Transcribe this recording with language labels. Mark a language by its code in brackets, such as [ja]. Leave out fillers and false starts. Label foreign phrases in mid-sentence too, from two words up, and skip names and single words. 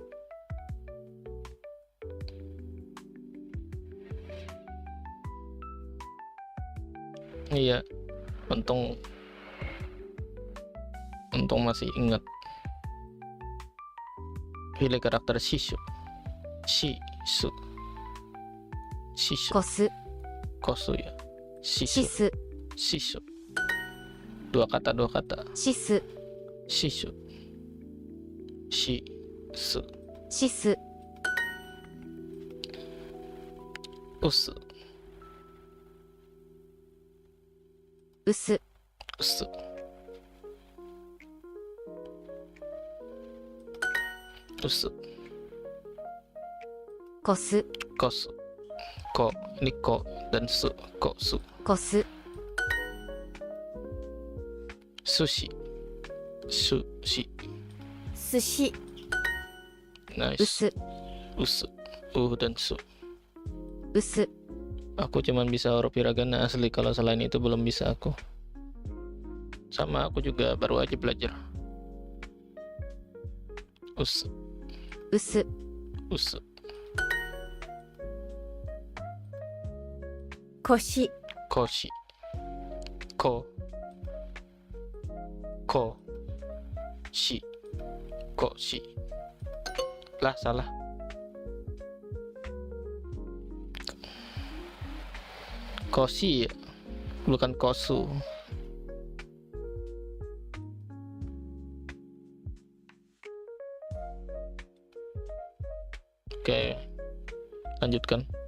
[id] Iya, untung masih ingat. Pilih karakter Shishu. [ja] Shisu. こす、 Kosu ya. シ Shishu. ス、 Shishu. シシュ。 [id] Dua kata. [ja] シス、シシュ。シ、ス, シス、 usu, ウス、 usu, コス、 [id] kosu, ko, ini ko dan su, kosu, [ja] コス、寿司、寿司, 寿司ウ [en] nice, [ja] ス、 usu, [id] dan su. [ja] ウス、 [id] Aku cuman bisa huruf hiragana asli, kalau selain itu belum bisa aku. Sama aku juga baru aja belajar. [ja] Usu, ウス、 usu, 腰こし、こ、こ、し、こし. [id] Lah, salah. Koshi, bukan kosu. Oke, lanjutkan.